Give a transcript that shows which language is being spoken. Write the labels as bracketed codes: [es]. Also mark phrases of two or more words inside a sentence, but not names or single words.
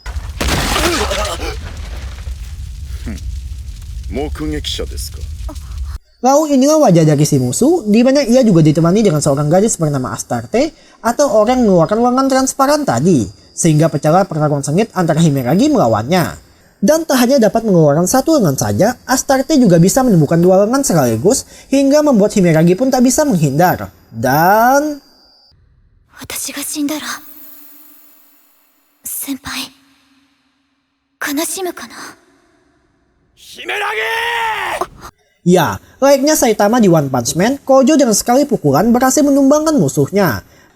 [id] Lalu inilah wajah dari si musuh, di mana ia juga ditemani dengan seorang gadis bernama Astarte, atau orang yang mengeluarkan lengan transparan tadi, sehingga pecahlah pertarungan sengit antara Himeragi melawannya. Dan tak hanya dapat mengeluarkan satu lengan saja, Astarte juga bisa menemukan dua lengan sekaligus, hingga membuat Himeragi pun tak bisa menghindar. Dan... [ja] 私が死んだら先輩悲しむかな。 [id] Ya, layaknya Saitama di One Punch Man, Kojo dengan sekali pukulan berhasil menumbangkan musuhnya.